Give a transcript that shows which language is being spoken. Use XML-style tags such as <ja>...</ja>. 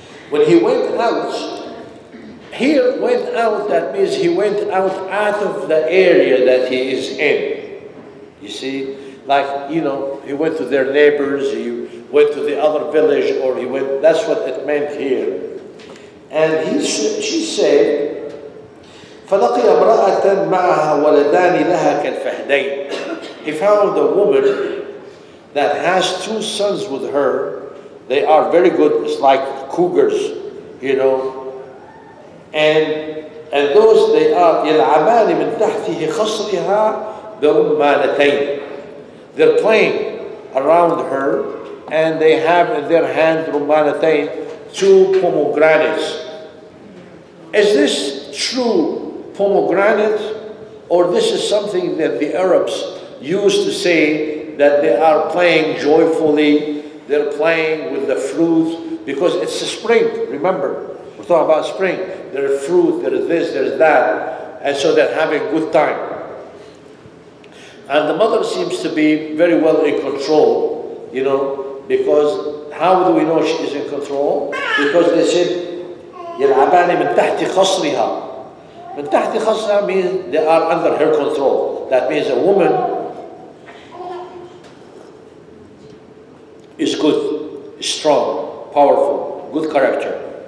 <en>When he went out, here went out, that means he went out of the area that he is in. You see, like, you know, he went to their neighbors, he went to the other village, or he went, that's what it meant here. And she said,</en> <ar>فَلَقِيَ امْرَأَةً مَعَهَا وَلَدَانِ لَهَا كَالْفَهْدَيْنِ.</ar> <en>He found a woman that has two sons with her. They are very good, it's like cougars, you know. And those, they are</en> <ar>يَلْعَبَانِ مِنْ تَحْتِهِ خَصْرِهَا بِرُمَّانَتَيْنِ.</ar> <en>They're playing around her, and they have in their hand rumanatain, two pomegranates. Is this true pomegranate, or this is something that the Arabs used to say that they are playing joyfully, they're playing with the fruit, because it's a spring, remember? We're talking about spring. There's fruit, there's this, there's that, and so they're having a good time. And the mother seems to be very well in control, you know, because how do we know she is in control? Because they said,</en> <ar>يَلْعَبَانِ مِنْ تَحْتِ خَصْرِهَا. مِنْ تَحْتِ خَصْرِهَا</ar> <en>means they are under her control. That means a woman is good, strong, powerful, good character.</en>